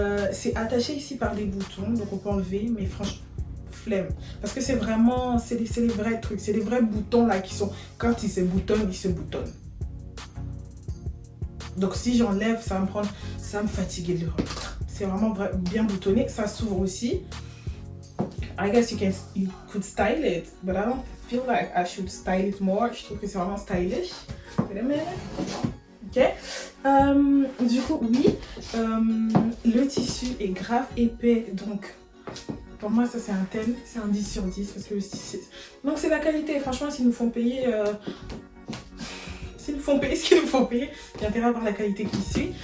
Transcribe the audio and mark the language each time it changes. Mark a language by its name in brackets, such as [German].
[French] C'est attaché ici par des boutons, donc on peut enlever, mais franchement, flemme. Parce que c'est vraiment, c'est les vrais trucs, c'est les vrais boutons là qui sont, quand ils se boutonnent, ils se boutonnent. Donc si j'enlève, ça va me fatiguer de le remettre. C'est vraiment bien boutonné, ça s'ouvre aussi. [English] I guess you could style it, but I don't feel like I should style it more. [French] Je trouve que c'est vraiment stylish. Ok. Du coup, oui, le tissu est grave épais, donc pour moi ça c'est un thème, c'est un 10 sur 10 parce que le tissu... Donc c'est la qualité, franchement s'ils nous font payer... S'ils nous font payer ce qu'ils nous font payer, il y a intérêt à voir la qualité qui suit.